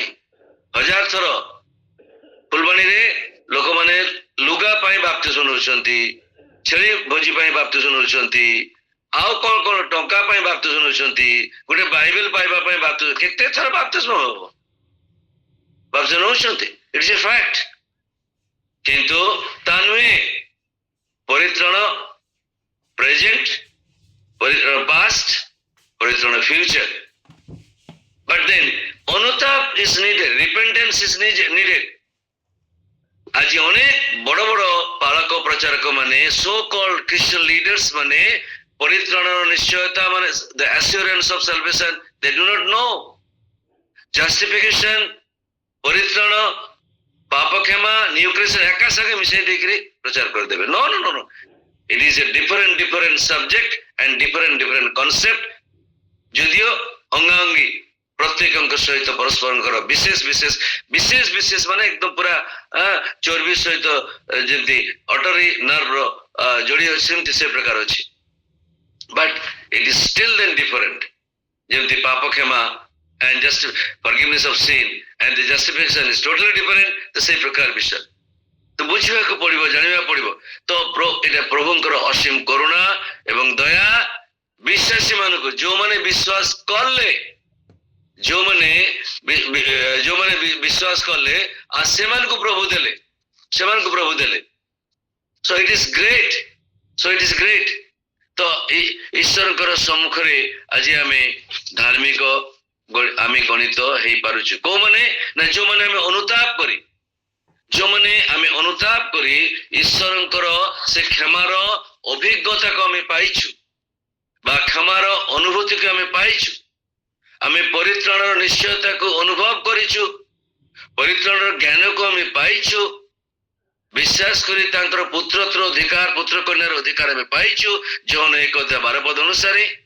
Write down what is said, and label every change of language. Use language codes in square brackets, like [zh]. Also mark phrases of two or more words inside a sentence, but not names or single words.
[or] 1000 ଥର ଫୁଲବାଣୀରେ ଲୋକମାନେ ଲୁଗା ପାଇଁ ବାପ୍ତିସ୍ମ ନେଉଛନ୍ତି, ଛେଳି ଭୋଜି ପାଇଁ ବାପ୍ତିସ୍ମ ନେଉଛନ୍ତି, ଆଉ କଣ ଟଙ୍କା ପାଇଁ ବାପ୍ତିସ୍ମ ନେଉଛନ୍ତି, ଗୋଟେ ବାଇବେଲ ପାଇବା ପାଇଁ ବାପ୍ତିସ୍ମ, କେତେ ଥର ବାପ୍ତିସ୍ମ ହବ, ବାପ୍ତିସ୍ମ ନେଉଛନ୍ତି, [en] it's a fact. [or] କିନ୍ତୁ ତା ନୁହେଁ ପରିତ୍ରାଣ ପ୍ରେଜେଣ୍ଟ, ପରିତ୍ରାଣ ପାଷ୍ଟ, ପରିତ୍ରାଣ ଫ୍ୟୁଚର। [en] But then অনুতাপ is needed, repentance is needed. [bn] আজ অনেক বড় বড় পালক প্রচারক মানে, [en] so called Christian leaders [bn] মানে পরিত্রাণের নিশ্চয়তা মানে [en] the assurance of salvation they do not know. Justification, [bn] পরিত্রাণ, পাপ ক্ষমা, [en] new creation [bn] একা সাথে মিশিয়ে দিয়ে প্রচার করে দেবে। [en] no no no no, it is a different subject and different concept. [or] যদিও অঙ্গাঙ্গি প্রত্যেকଙ୍କ ସହିତ ପରସ୍ପରଙ୍କର ବିଶେଷ ମାନେ ଏକଦମ ପୁରା ଚର୍ବି ସହିତ ଯେମିତି ଅଟରୀ ନର୍ଭ ଯୋଡି ଅଛି ସେମିତି ସେ ପ୍ରକାର ଅଛି। [en] but it is still then different. [or] ଯେମିତି ପାପ କ୍ଷମା [en] and just forgiveness of sin and the justification is totally different, [or] ତ ସେଇ ପ୍ରକାର ବିଷୟ ତ ବୁଝିବାକୁ ପଡିବ, ଜାଣିବାକୁ ପଡିବ। ତ ଏଇଟା ପ୍ରଭୁଙ୍କର ଅସୀମ କରୁଣା ଏବଂ ଦୟା ବିଶ୍ୱାସୀ ମାନଙ୍କୁ, ଯୋଉମାନେ ବିଶ୍ୱାସ କଲେ, ଯୋଉମାନେ ବିଶ୍ୱାସ କଲେ ଆଉ ସେମାନଙ୍କୁ ପ୍ରଭୁ ଦେଲେ, [en] so it is great, [or] ତ ଈଶ୍ୱରଙ୍କର ସମ୍ମୁଖରେ ଆଜି ଆମେ ଧାର୍ମିକ ଆମେ ଗଣିତ ହେଇପାରୁଛୁ। କୋଉମାନେ ନା ଯୋଉମାନେ ଆମେ ଅନୁତାପ କରି ଈଶ୍ୱରଙ୍କର ସେ କ୍ଷମାର ଅଭିଜ୍ଞତାକୁ ଆମେ ପାଇଛୁ ବା କ୍ଷମାର ଅନୁଭୂତିକୁ ଆମେ ପାଇଛୁ, ଆମେ ପରିତ୍ରାଣର ନିଶ୍ଚୟତାକୁ ଅନୁଭବ କରିଛୁ, ପରିତ୍ରାଣର ଜ୍ଞାନକୁ ଆମେ ପାଇଛୁ, ବିଶ୍ୱାସ କରି ତାଙ୍କର ପୁତ୍ରତ୍ୱର ଅଧିକାର, ପୁତ୍ର କନ୍ୟାର ଅଧିକାର ଆମେ ପାଇଛୁ ଯୋହନ 1:12 ଅନୁସାରେ।